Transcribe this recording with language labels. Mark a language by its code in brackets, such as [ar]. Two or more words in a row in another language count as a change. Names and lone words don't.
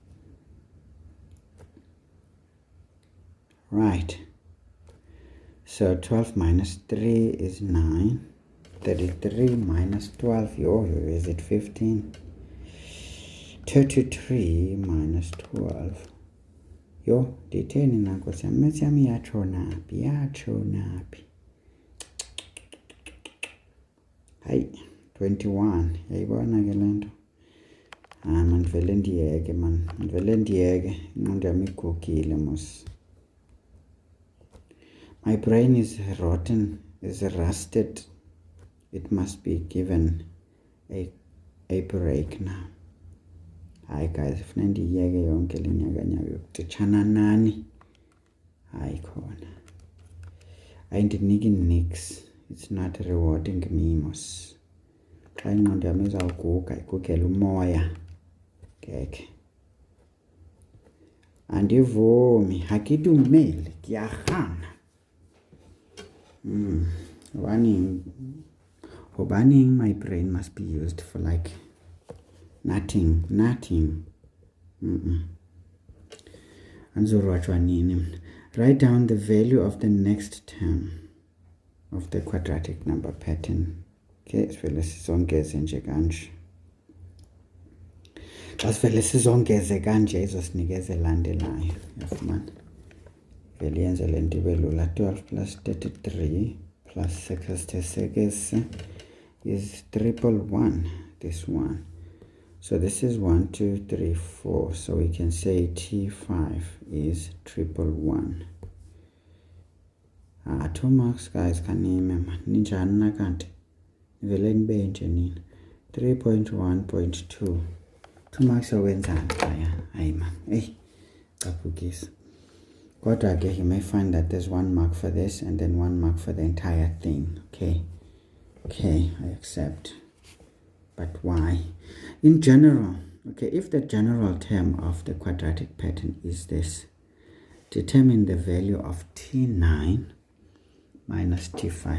[en] Right. So 12 minus 3 is 9. 33 minus 12, is it 15? 33 minus 12. [xh] Ditheni na Nkosi yami? Maths yami yatshona phi? Hayi, 21. Yayibona ke lento. Mandivele ndiyeke man. Ingqondo yami igugile mos. [en] My brain is rotten, is rusted. It must be given a break now. Hi guys, [xh] ifuna ndiyeke yonke le nyakanyaka yokutitshana nani. Hayi khona. Ayindiniki nix. [en] It's not rewarding me mos. [xh] Xa ingqondo yami izawuguga, igugele umoya. Ngeke. Andivumi, akidumeli, kiyarhana. Abaning, [en] my brain must be used for like nothing. Write down the value of the next term of the quadratic number pattern. [xh] Okay, sivele sizongeze nje kanje. Xa sivele sizongeze kanje izosinikeza elandelayo. Yafumana. Vele yenze le nto ibe lula. [en] 12 plus 33 plus 66 is 111. This one. So this is 1, 2, 3, 4. So we can say T5 is 111. 2 marks, guys. Can you remember? [xh] Ninjani na kanti? Vele nibe nje nina. 3.1.2. 2 marks awenzani phaya. Hayi man. Hey, kaphukisa. Kodwa ke, [en] you may find that there's 1 mark for this and then 1 mark for the entire thing. Okay, I accept. But why? In general, okay, if the general term of the quadratic pattern is this, determine the value of T9 minus T5.